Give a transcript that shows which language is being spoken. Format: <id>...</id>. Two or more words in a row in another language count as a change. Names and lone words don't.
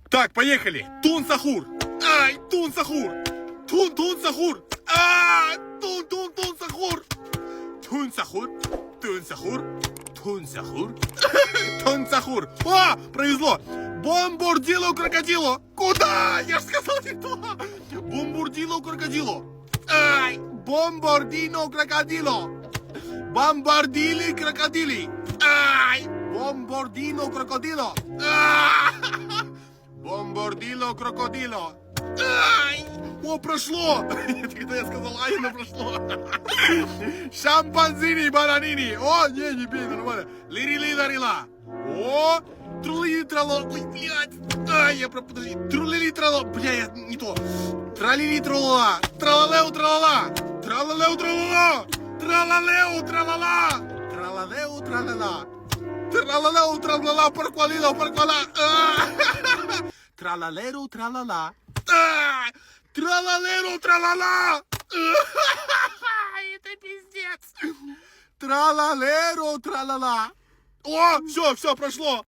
<ru>Так, поехали. Тун-сахур. Ай, тун-сахур. Тун-тун-сахур. Тун-тун-тун-сахур. Тун-сахур. Тун-сахур. Тун-сахур. Тун-сахур. О, повезло. Бомбурдило крокодило. Куда? Я же сказал не то. Бомбурдило крокодило. Ай, бомбардино крокодило. Бомбардили крокодили. Ай, бомбардино крокодило. Бомбардило крокодило. Ай! О, прошло! Когда я сказал ай, оно прошло. Шампанзини, бананини. О, не бей, нормально. Лири-ли-ларила. О, трулили-трало. Ой, блядь. Ай, я подожди. Трулили-трало. Бля, я не то. Тралили-тралала. Тралалеу-тралала. Тралалеу-тралала. Тралалеу-тралала. Тралалеу-тралала. Тралалеу-тралала. Парквалила, парквала. Тралалеру, тралала. Тралалеру, тралала. Это пиздец. Тралалеру, тралала. О, все, прошло.</ru>